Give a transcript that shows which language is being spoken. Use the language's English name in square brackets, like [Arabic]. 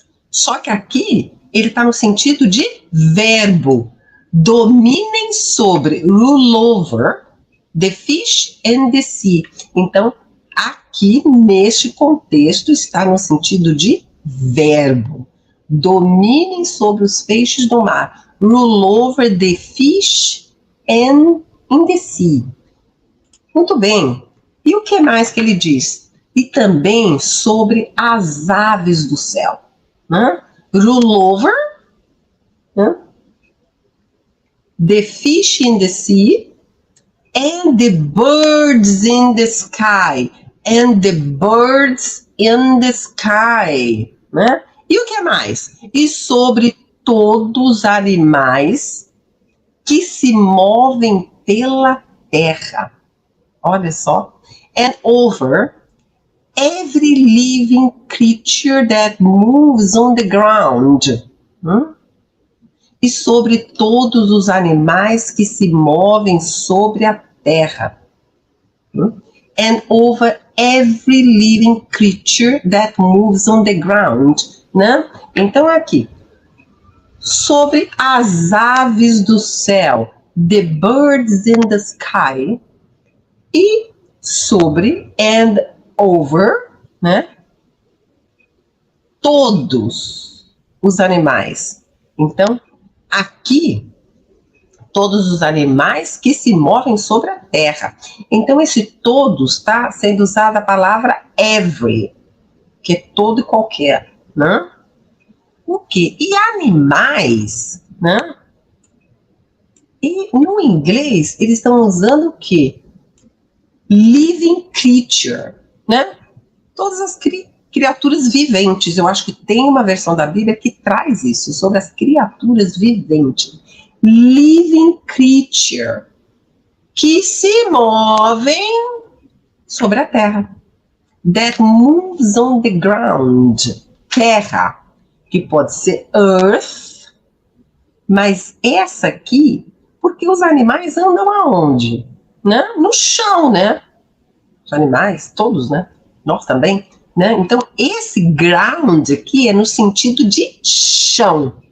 [Portuguese] Só que aqui ele está no sentido de verbo. Dominem sobre, [English] rule over, the fish and the sea. [Portuguese] Então, aqui neste contexto está no sentido de verbo. Dominem sobre os peixes do mar. [English] Rule over the fish and in the sea. [Portuguese] Muito bem. E o que mais que ele diz? E também sobre as aves do céu. Né? [English] Rule over, [Portuguese] né? [English] The fish in the sea and the birds in the sky. And the birds in the sky. [Portuguese] Né? E o que mais? E sobre todos os animais que se movem pela terra. Olha só. [English] And over every living creature that moves on the ground. [Portuguese] E sobre todos os animais que se movem sobre a terra. [English] And over every living creature that moves on the ground. [Portuguese] Né? Então aqui, sobre as aves do céu, [English] the birds in the sky, [Portuguese] e sobre [English] and over, [Portuguese] né, todos os animais. Então, aqui, todos os animais que se movem sobre a terra. Então, esse todos está sendo usada a palavra every, que é todo e qualquer, né? O quê? E animais, né? E no inglês, eles estão usando o quê? Living creature, né? Todas as criaturas viventes. Eu acho que tem uma versão da Bíblia que traz isso, sobre as criaturas viventes. Living creature, que se movem sobre a terra. [English] That moves on the ground. [Portuguese] Terra, que pode ser earth, mas essa aqui, porque os animais andam aonde? Né? No chão, né? Os animais, todos, né? Nós também, né? Então, esse ground aqui é no sentido de chão,